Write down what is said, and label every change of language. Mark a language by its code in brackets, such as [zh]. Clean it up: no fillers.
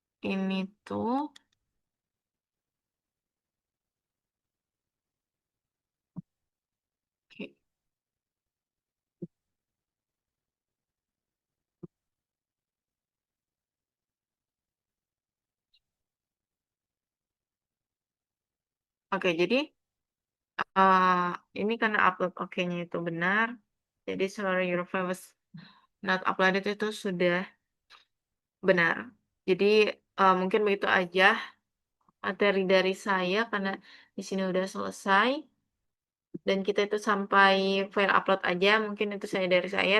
[id] Ini tuh oke, oke, jadi ini karena upload oke-nya itu benar. Jadi [en] sorry your file was not uploaded [id] itu sudah benar. Jadi mungkin begitu aja materi dari saya karena di sini udah selesai dan kita itu sampai file upload aja. Mungkin itu saya dari saya.